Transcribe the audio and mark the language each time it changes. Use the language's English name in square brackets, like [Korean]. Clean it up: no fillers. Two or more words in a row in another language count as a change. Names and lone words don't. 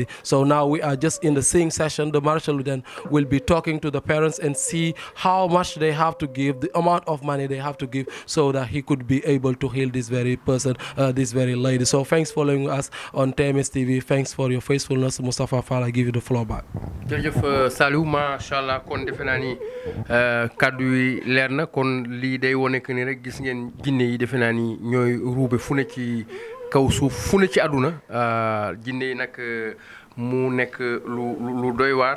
[English] So now we are just in the singing session. The marshal then will be talking to the parents and see how much they have to give, the amount of money they have to give, so that he could be able to heal this very person, this very lady. So thanks for following us on TMS TV. Thanks for your faithfulness, Moustapha Fall. I give you the floor back. [Wolof] jërëjëf Saliou, [Arabic] macha allah, [Wolof] kon defe naa ni kaddu yi leer na, kon lii day wone que ni rek gis ngeen jinne yi defe naa ni ñooy ruube fu ne ci kaw suuf, fu ne ci àdduna. Jinne yi nag mu nekk lu doy waar.